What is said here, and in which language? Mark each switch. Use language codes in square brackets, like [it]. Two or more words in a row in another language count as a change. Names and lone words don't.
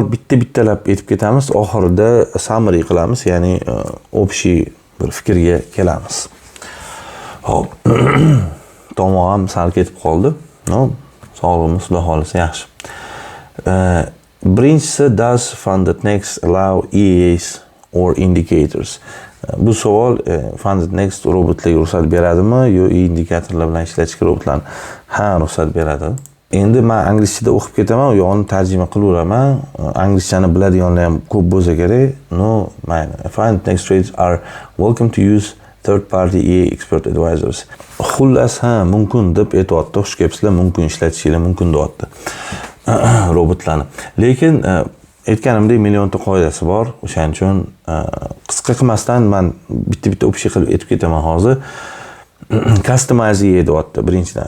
[uz] Bittalab aytib ketamiz, oxirida summary qilamiz, ya'ni общий bir fikrga kelamiz. Xo'p. Tomog'im sal ketib qoldi. Sog'lig'imiz xudo xolisa yaxshi. Birinchisi, [en] does Funded Next allow EAs or indicators? [uz] Bu savol Funded Next robotlarga ruxsat beradimi yo indikatorlar bilan ishlatishga robotlarni? Ha, ruxsat beradi. Endi men anglizchada o'qib ketaman, u yo'g'ini tarjima qilaveraman. Anglizchani biladiganlar ham ko'p bo'lsa kerak. No, mayli. [en] Find next trades are welcome to use third-party EA expert advisors. [uz] Xullas, mumkin deb aytayapti. Xush kelibsizlar, mumkin ishlatishingiz mumkin deyapti. Robotlarni. Lekin aytganimdek millionta qoidasi bor. O'shaning uchun qisqa qilmasdan men bitta общий qilib aytib ketaman hozir. Customize deyapti birinchidan.